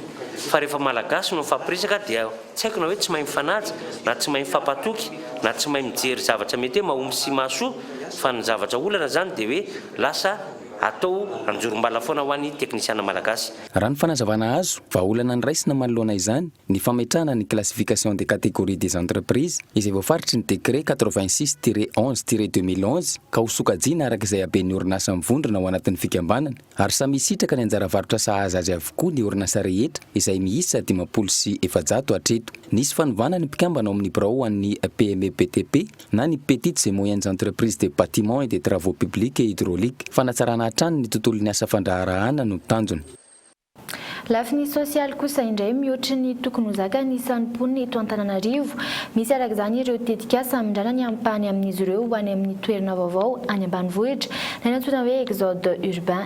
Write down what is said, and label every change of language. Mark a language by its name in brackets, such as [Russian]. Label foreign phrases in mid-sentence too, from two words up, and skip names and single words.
[Malagasy] Fa rehefa malagasy no fampiresaka dia tsy haiko na hoe tsy mahay mifanaja na tsy mahay mifampatoky na tsy mahay mijery zavatra mety hoe mahomby sy mahasoa fa ny zavatra olana zany dia hoe lasa atao anjorom-bala foana ho an'ny teknisiana malagasy. Raha ny fanazavana azo, vahaolana ny raisina manoloana izany ny fametrahana ny [French] classification des catégories des entreprises [Malagasy] izay voafaritry ny décret 86/11/2011 ka ho sokajiana arak'izay haben'ny orinasa mivondrona ao anatin'ny fikambanana ary samy isitraka ny anjara varotra sahaza azy avokoa ny orinasa rehetra izay miisa 500 sy 700 hatreto. Nisy fanovana ny mpikambana ao amin'ny birao an'ny PME BTP na ny [French] petites et moyennes entreprises de bâtiment et des travaux publics et hydrauliques. [Malagasy] Fanatsarana hatrany ny tontolon'ny asa fandraharahana no tanjony. Lafiny sosialy kosa indray mihoatra ny tokony ho zaka ny isan'ny mponina eto Antananarivo. Misy arak'izany ireo tetikasa amindrana ny ampany amin'izy ireo ho any amin'ny toerana vaovao any ambanivohitra na natona hoe [French] exode urbain.